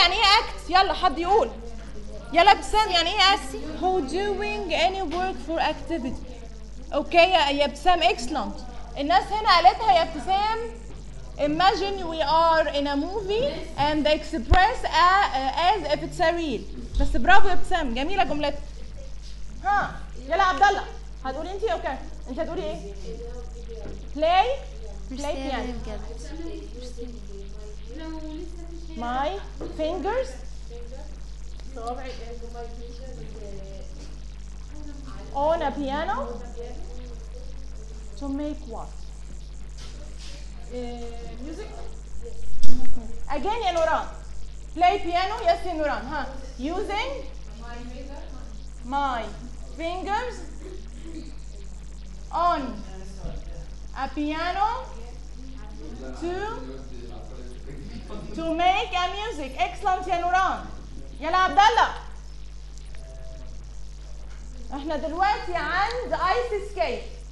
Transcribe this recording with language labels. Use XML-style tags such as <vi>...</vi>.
<ar>يعني إيه act؟ يلا حد يقول. يلا بسام يعني إيه act؟</ar> <en>Who doing any work for activity. Okay.</en> <ar>يا بسام</ar> <en>excellent.</en> <ar>الناس هنا قالتها يا بسام.</ar> <en>Imagine we are in a movie and they express as if it's a real.</en> <ar>بس برافو يا بسام. جميلة جملتك. ها. يلا عبد الله. هتقولي انت اوكي. انت هتقولي ايه؟</ar> <en>Play. Play piano. My fingers. On a piano. To make what? Music. Again, يا نوران. Play piano. Yes, يا نوران. Huh? Using my fingers on a piano to make a music. Excellent, يا نوران.</en> <ar>يلا عبد الله. احنا دلوقتي عند ايس سكيت.</ar>